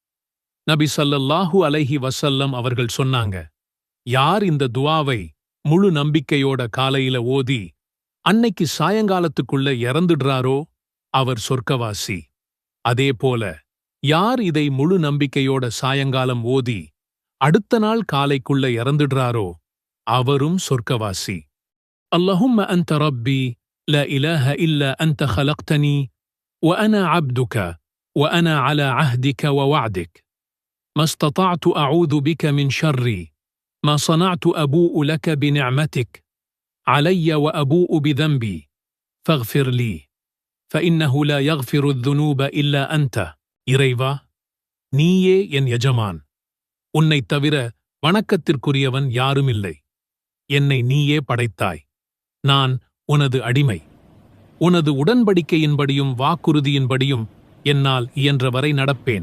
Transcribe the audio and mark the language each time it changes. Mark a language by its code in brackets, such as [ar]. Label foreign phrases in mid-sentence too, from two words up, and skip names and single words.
[ta] நபி [ar] صلى الله عليه وسلم [ta] அவர்கள் சொன்னாங்க, யார் இந்த துவாவை முழு நம்பிக்கையோட காலையில ஓதி அன்னைக்கு சாயங்காலத்துக்குள்ள இறந்துடுறாரோ அவர் சொர்க்கவாசி. அதேபோல யார் இதை முழு நம்பிக்கையோட சாயங்காலம் ஓதி அடுத்த நாள் காலைக்குள்ள இறந்துடுறாரோ அவரும் சொர்க்கவாசி. [ar] اللهم أنت ربي لا إله إلا أنت خلقتني وأنا عبدك وأنا على عهدك ووعدك ما استطعت أعوذ بك من شر ما صنعت أبوء لك بنعمتك علي وأبوء بذنبي فاغفر لي فإنه لا يغفر الذنوب إلا أنت. [ta] இறைவா, நீயே என் எஜமான். உன்னைத் தவிர வணக்கத்திற்குரியவன் யாருமில்லை. என்னை நீயே படைத்தாய். நான் உனது அடிமை. உனது உடன்படிக்கையின்படியும் வாக்குறுதியின்படியும் என்னால் இயன்றவரை நடப்பேன்.